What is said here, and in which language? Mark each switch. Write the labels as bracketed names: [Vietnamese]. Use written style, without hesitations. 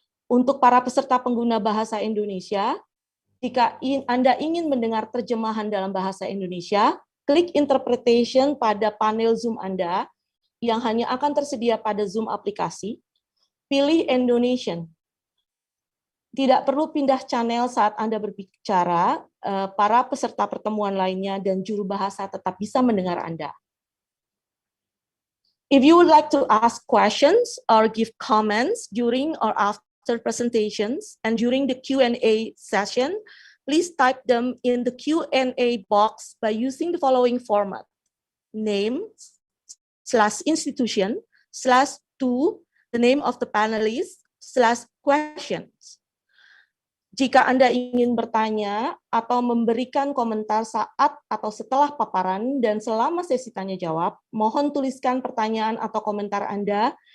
[Indonesian] Untuk para peserta pengguna bahasa Indonesia, jika Anda ingin mendengar terjemahan dalam bahasa Indonesia, klik interpretation pada panel Zoom Anda yang hanya akan tersedia pada Zoom aplikasi. Pilih Indonesian. Tidak perlu pindah channel saat Anda berbicara, para peserta pertemuan lainnya dan juru bahasa tetap bisa mendengar Anda. [English] If you would like to ask questions or give comments during or after presentations and during the Q&A session, please type them in the Q&A box by using the following format: name/institution/to the name of the panelist/questions. [Indonesian] Jika Anda ingin bertanya atau memberikan komentar saat atau setelah paparan dan selama sesi tanya jawab, mohon tuliskan pertanyaan atau komentar Anda